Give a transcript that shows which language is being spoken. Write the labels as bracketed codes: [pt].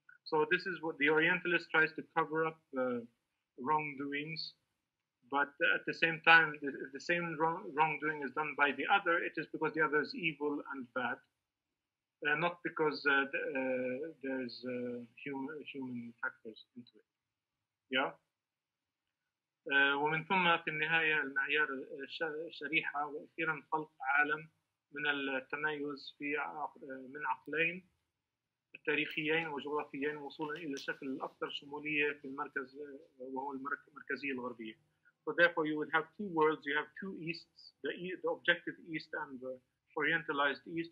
[en] So this is what the Orientalist tries to cover up wrongdoings But at the same time, if the same wrongdoing is done by the other, it is because the other is evil and bad, not because there's human factors into it. Yeah. [ar] ومن ثم في النهاية المعيار شريحة وأخيرا خلق عالم من التميز من عقلين تاريخيين وجغرافيين وصولا إلى الشكل الأكثر شمولية في المركز وهو المركزية الغربية. [en] So therefore you would have two worlds, you have two easts, the objective east and the orientalized east.